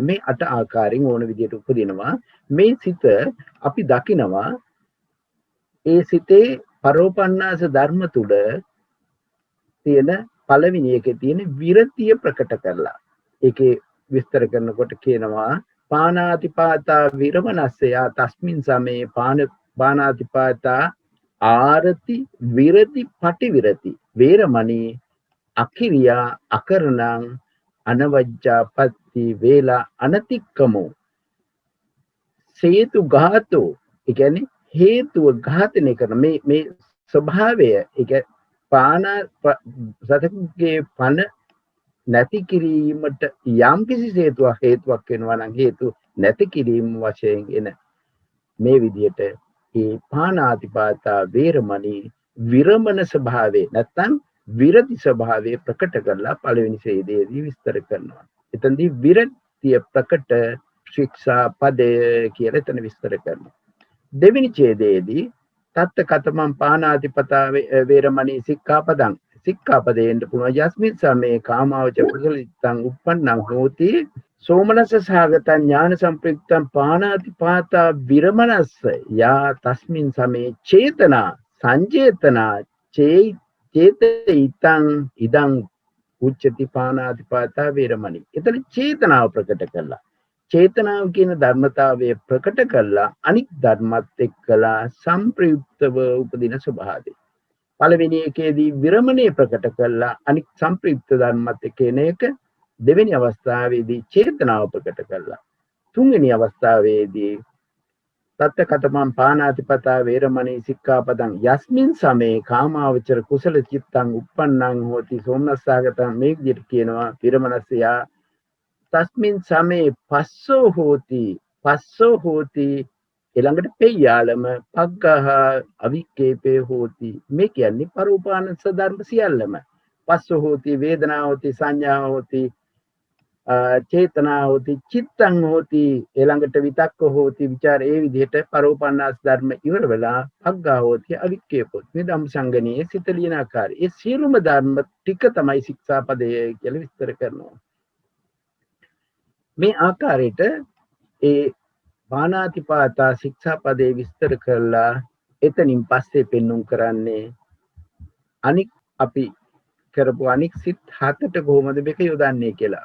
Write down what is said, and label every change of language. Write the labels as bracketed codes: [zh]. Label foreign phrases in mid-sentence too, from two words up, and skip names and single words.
[si] මේ 8 ආකාරයෙන් ඕන විදිහට උපදිනවා. මේ සිත අපි දකිනවා ඒ සිතේ පරෝපන්නාස ධර්ම තුල තියෙන පළවෙනි එකේ තියෙන විරතිය ප්‍රකට කරලා. ඒකේ විස්තර කරනකොට කියනවා [pi] පාණාතිපාතා විරමණස්සයා තස්මින් සමේ පාණාතිපාතා ආරති විරති පටිවිරති වේරමණී අකිරියා අකරණං අනවජ්ජාපත්ති වේලා අනතික්කමෝ හේතු ඝාතෝ. [si] ඒ කියන්නේ හේතුව ඝාතනය කරන මේ ස්වභාවය. ඒක සතෙකුගේ පණ නැති කිරීමට යම් කිසි හේතුවක් වෙනවා නම් හේතු නැති කිරීම වශයෙන් එන මේ විදිහට ඒ [pi] පාණාතිපාතා වේරමණී [si] විරමණ ස්වභාවය නැත්නම් විරති ස්වභාවය ප්‍රකට කරලා පළවෙනි ඡේදයේදී විස්තර කරනවා. එතනදී විරතිය ප්‍රකට ශික්ෂා පදය කියලා එතන විස්තර කරනවා. දෙවෙනි ඡේදයේදී [pi] තත්ත කතමං පානාතිපතා වේරමණී සික්ඛාපදං සික්ඛාපදයෙන් පුළුවන් යස්මින් සමේ කාමාවච කුසලිතං උප්පන්නං හෝති සෝමනස්ස සහගතං ඥාන සම්ප්‍රයුක්තං පානාතිපාතා විරමණස්ස යා තස්මින් සමේ චේතනා සංජේතනා චේතිතං ඉදං උච්චති පානාතිපාතා වේරමණී. [si] එතන චේතනාව ප්‍රකට කළා. චේතනාව කියන ධර්මතාවය ප්‍රකට කළා අනික් ධර්මත් එක්කලා සංප්‍රයුක්තව උපදින ස්වභාවය. පළවෙනි එකේදී විරමණය ප්‍රකට කළා අනික් සංප්‍රයුක්ත ධර්මත් එක්කේන එක. දෙවෙනි අවස්ථාවේදී චේතනාව ප්‍රකට කළා. [pi] තුන්වෙනි අවස්ථාවේදී තත්ත කතමං පානාතිපතා වේරමණී සික්ඛාපදං යස්මින් සමේ කාමාවචර කුසල චිත්තං උප්පන්නං හෝති සෝමනස්සාගතං [si] මේ විදිහට කියනවා [pi] විරමණස්සයා තස්මින් සමේ පස්සෝ හෝති ඊළඟට පෙය්‍යාලම පග්ගහ අවික්කේපේ හෝති [si] මේ කියන්නේ පරෝපානස ධර්ම සියල්ලම [pi] පස්සෝ හෝති වේදනා හෝති සංඥා හෝති චේතනා හෝති චිත්තං හෝති ඊළඟට විතක්ක හෝති විචාර [si] ඒ විදිහට පරෝපන්නාස ධර්ම ඉවර වෙලා [pi] පග්ගා හෝති අවික්කේපොත් [si] මේ ධම්සංගණයේ සිත ලියන ආකාරය ඒ සියලුම ධර්ම ටික තමයි ශික්ෂාපදය කියලා විස්තර කරනවා මේ ආකාරයට ඒ පාණාතිපාතා ශික්ෂාපදේ විස්තර කරලා එතනින් පස්සේ පෙන්눔 කරන්නේ අනික් අපි කරපු අනික් සිත් හතට කොහොමද මේක යොදන්නේ කියලා.